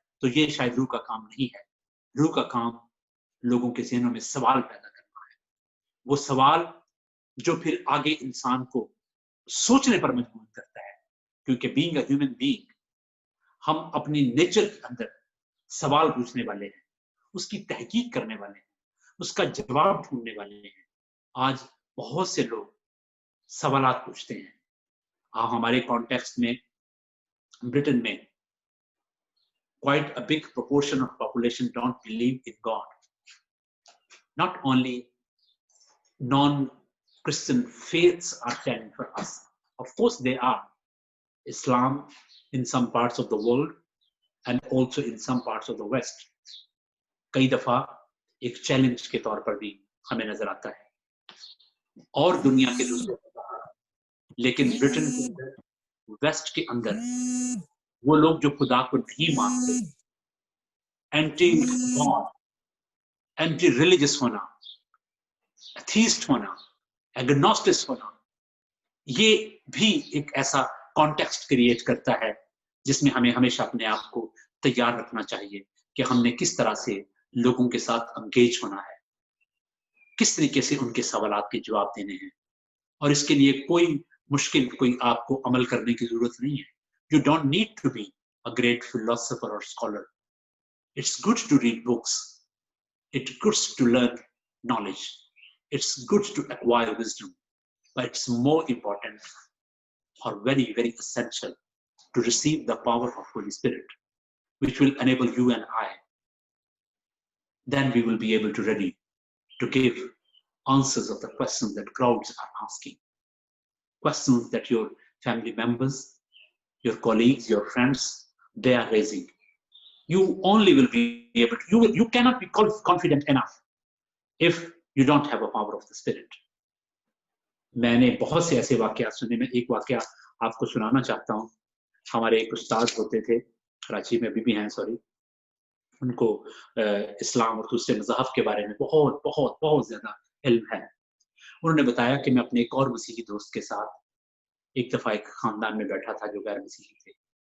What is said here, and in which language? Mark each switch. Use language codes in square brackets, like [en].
[ur] تو یہ شاید روح کا کام نہیں ہے. روح کا کام لوگوں کے ذہنوں میں سوال پیدا کرنا ہے، وہ سوال جو پھر آگے انسان کو سوچنے پر مجبور کرتا ہے، کیونکہ [en] being a human being [ur] ہم اپنی نیچر کے اندر سوال پوچھنے والے ہیں، اس کی تحقیق کرنے والے ہیں، اس کا جواب ڈھونڈنے والے ہیں. آج بہت سے لوگ سوالات پوچھتے ہیں. ہمارے کانٹیکسٹ میں برٹن میں [en] quite a big proportion of population don't believe in God. Not only non-Christian faiths are challenging for us. Of course they are. Islam in some parts of the world and also in some parts of the West. [ur] کئی دفعہ ایک challenge کے طور پر بھی ہمیں نظر آتا ہے اور دنیا کے دوسرے، لیکن برٹن کے اندر، ویسٹ کے اندر وہ لوگ جو خدا کو نہیں مانتے، اینٹی گاڈ، اینٹی ریلیجس ہونا، ایتھیسٹ ہونا، ایگنوسٹس ہونا، یہ بھی ایک ایسا کانٹیکسٹ کریٹ کرتا ہے جس میں ہمیں ہمیشہ اپنے آپ کو تیار رکھنا چاہیے کہ ہم نے کس طرح سے لوگوں کے ساتھ انگیج ہونا ہے، کس طریقے سے ان کے سوالات کے جواب دینے ہیں. اور اس کے لیے کوئی مشکل کوئی آپ کو عمل کرنے کی ضرورت نہیں ہے. [en] You don't need to be a great philosopher or scholar. It's good to read books. It's good to learn knowledge. It's good to acquire wisdom. But it's more important or very, very essential to receive the power of Holy Spirit, which will enable you and I. Then we will be able to ready to give answers of the questions that crowds are asking. Questions that your family members, your colleagues, your friends, they are raising. You only will be able to, you cannot be confident enough if you don't have a power of the Spirit. [ur] میں نے بہت سے ایسے واقعات سنے. میں ایک واقعہ آپ کو سنانا چاہتا ہوں. ہمارے ایک استاد ہوتے تھے کراچی میں، ابھی بھی ہیں سوری، ان کو اسلام اور دوسرے مذاہب کے بارے میں بہت بہت بہت زیادہ علم ہے. انہوں نے بتایا کہ میں اپنے ایک اور مسیحی دوست کے ساتھ ایک دفعہ ایک خاندان میں بیٹھا تھا جو غیر مسیحی تھے.